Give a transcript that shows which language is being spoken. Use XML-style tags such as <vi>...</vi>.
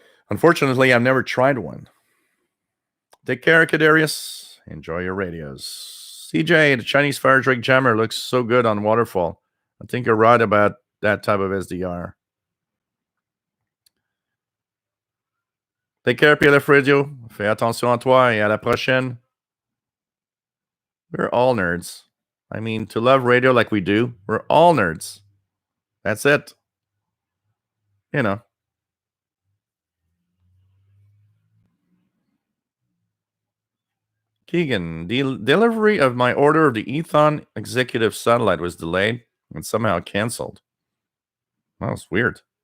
<en>Unfortunately, I've never tried one. Take care, Kadarius. Enjoy your radios. CJ, the Chinese Fire Drake Jammer looks so good on Waterfall. I think you're right about that type of SDR. Take care, PLF Radio.</en> <fr>Fais attention à toi et à la prochaine.</fr> <en>We're all nerds. I mean, to love radio like we do, we're all nerds. That's it. You know. Keegan, the delivery of my order of the Ethon Executive Satellite was delayed and somehow canceled. That was weird.</en>